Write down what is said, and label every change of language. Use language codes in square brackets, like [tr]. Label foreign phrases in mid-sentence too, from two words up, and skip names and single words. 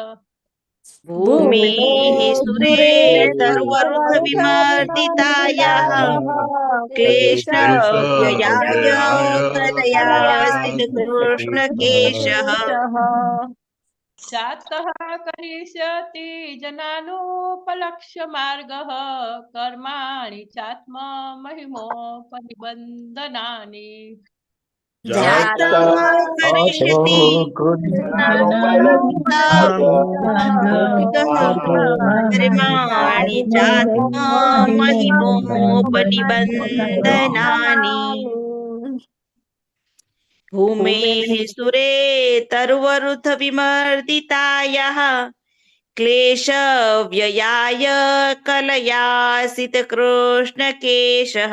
[sa] भूमेः सुरेतरुवरुथविमर्दितायाः क्लेशव्ययाय कलयासित कृष्णकेशः जातः करिष्यति जनानुपलक्ष्य मार्गः कर्माणि चात्मा महिमोपनिबन्धनानि જાત કરિષ્યતિ કર્માણि ચાત્મહિમોપનિબંધનાनि ભૂમેઃ સુરે તર્વરુથ વિમર્દિતાયાઃ ક્લેશ વ્યયાય કલયાસિત કૃષ્ણકેશઃ